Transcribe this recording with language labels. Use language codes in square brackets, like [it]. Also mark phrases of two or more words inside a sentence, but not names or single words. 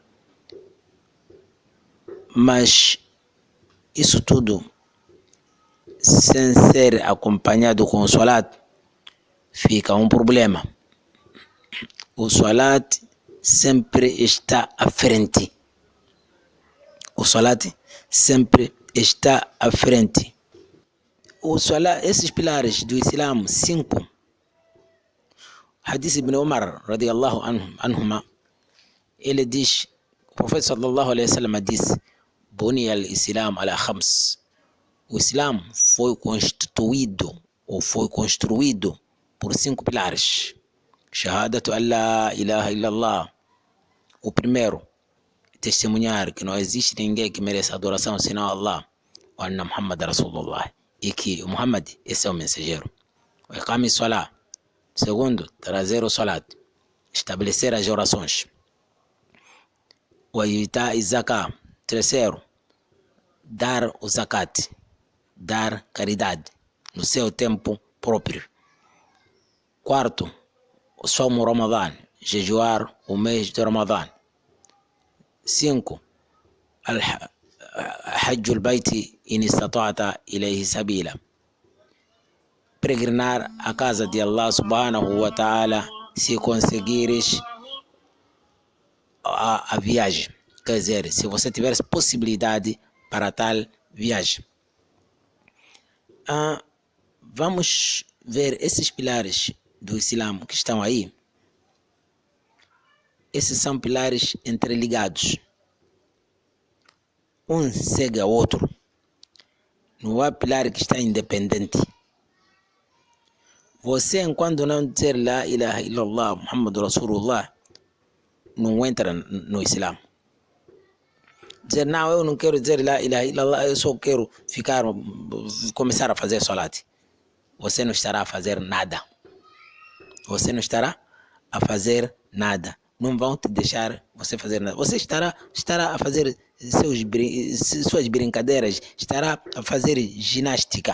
[pt] Mas isso tudo, sem ser acompanhado com o salat, fica um problema. O salat sempre está à frente. O salat sempre está à frente. O salat, esses pilares do Islã, 5. [ar] حديث ابن عمر، رضي الله عنهما, [pt] ele diz, o profeta [ar] صلى الله عليه وسلم [pt] disse: [ar] بني الإسلام على خمس. [pt] O Islã foi constituído ou foi construído por 5 pilares. [ar] شهادة أن لا إله إلا الله. [pt] O primeiro, testemunhar que não existe ninguém que mereça adoração senão Allah. [ar] وأن محمدا رسول الله. [pt] E que Muhammad é seu mensageiro. O [ar] إقام الصلاة. [pt] Segundo, trazer o salat. Estabelecer as orações. O [ar] إيتاء الزكاة. [pt] Terceiro, dar o zakat. Dar caridade no seu tempo próprio. Quarto, o [ar] صوم رمضان, [pt] jejuar o mês de Ramadã. 5, [ar] حج البيت إن استطعت إليه سبيلا. [pt] Peregrinar a casa de Allah [ar] سبحانه وتعالى [pt] se conseguires a viagem. Quer dizer, se você tiver possibilidade para tal viagem. Vamos ver esses pilares do Islã que estão aí. Esses são pilares interligados. Um segue ao outro. Não há pilar que está independente. Você, enquanto não dizer [ar] لا إله إلا الله، محمد رسول الله, [pt] não entra no Islã. Dizer, não, eu não quero dizer [ar] لا إله إلا الله, [pt] eu só quero começar a fazer salat. Você não estará a fazer nada. Você não estará a fazer nada. Não vão te deixar você fazer nada. Você estará a fazer suas brincadeiras, estará a fazer ginástica.